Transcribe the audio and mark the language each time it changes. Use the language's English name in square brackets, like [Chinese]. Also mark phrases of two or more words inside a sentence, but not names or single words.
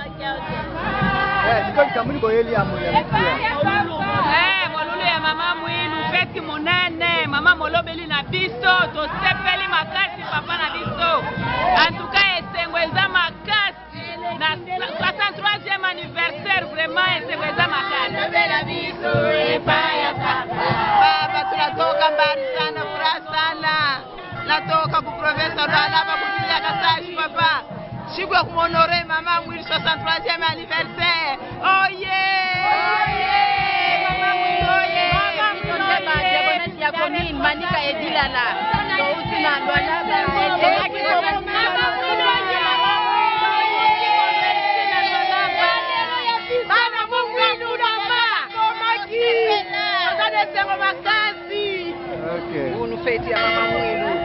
[Lingala] Molulu ya mama Mwilu feti monene, mama molobeli na biso, tosepeli makasi papa na biso. [French] En tout cas [Lingala] esengo eza makasi na 63e anniversaire, vraiment esengo eza makasi. [Swahili] Baba tunatoka mbali sana, furaha sana. Natoka ku province ya Lualaba kupitia Kasashi papa. siku ya kumhonore mama Mwilu 63e anniversaire. Oye! Mama Mwilu oye! Ya commune Manika Edilala. Usina Lwala [Lingala] Unu feti ya mama Mwilu.